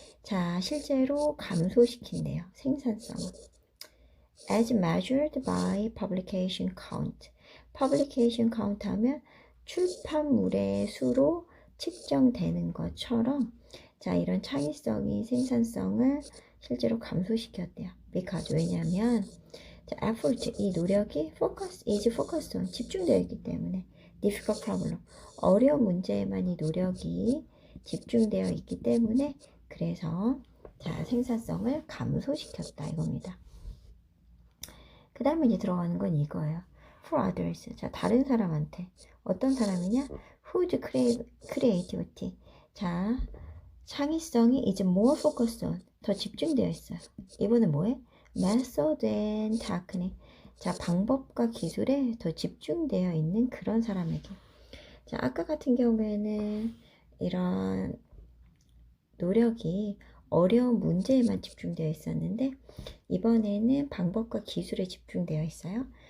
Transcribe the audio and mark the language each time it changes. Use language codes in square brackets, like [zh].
[ko] 자, 실제로 감소시킨대요. 생산성을. [en] As measured by publication count. publication count [ko] 하면 출판물의 수로 측정되는 것처럼 자, 이런 창의성이 생산성을 실제로 감소시켰대요. [en] because [ko] 왜냐하면 [en] effort, [ko] 이 노력이 [en] focused on, [ko] 집중되어 있기 때문에 [en] difficult problem, [ko] 어려운 문제에만 이 노력이 집중되어 있기 때문에 그래서 자, 생산성을 감소시켰다 이겁니다. 그 다음에 이제 들어가는 건 이거예요. [en] For others, [ko] 자, 다른 사람한테. 어떤 사람이냐? [en] Whose creativity, [ko] 자, 창의성이 [en] is more focused on, [ko] 더 집중되어 있어요. 이번엔 뭐해? [en] Method and technique, [ko] 자, 방법과 기술에 더 집중되어 있는 그런 사람에게. 자, 아까 같은 경우에는 이런 노력이 어려운 문제에만 집중되어 있었는데 이번에는 방법과 기술에 집중되어 있어요.